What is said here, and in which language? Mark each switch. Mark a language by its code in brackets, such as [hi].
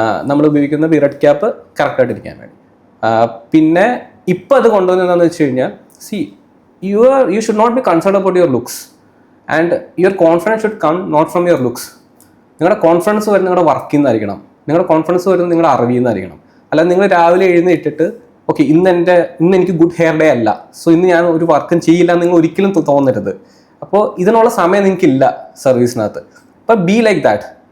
[ml] നമ്മൾ ഉപയോഗിക്കുന്ന beard cap കറക്റ്റായിട്ട് ഇരിക്കാൻ വേണ്ടി. പിന്നെ ഇപ്പം അത് കൊണ്ടുവന്നത് എന്താണെന്ന് വെച്ച് കഴിഞ്ഞാൽ, [en] you should not be concerned about your looks and your confidence should come not from your looks. [ml] നിങ്ങളുടെ കോൺഫിഡൻസ് വരുന്നത് നിങ്ങളുടെ വർക്കിൽ നിന്നായിരിക്കണം, നിങ്ങളുടെ കോൺഫിഡൻസ് വരുന്നത് നിങ്ങളുടെ അറിവിൽ നിന്നായിരിക്കണം. അല്ലാതെ നിങ്ങൾ രാവിലെ എഴുന്നേറ്റിട്ട് ഓക്കെ ഇന്ന് എനിക്ക് ഗുഡ് ഹെയർ ഡേ അല്ല, സോ ഇന്ന് ഞാൻ ഒരു വർക്കും ചെയ്യില്ല നിങ്ങൾ ഒരിക്കലും തോന്നരുത്. അപ്പോൾ ഇതിനുള്ള സമയം നിങ്ങൾക്കില്ല സർവീസിനകത്ത്. അപ്പോൾ [en] Be like that.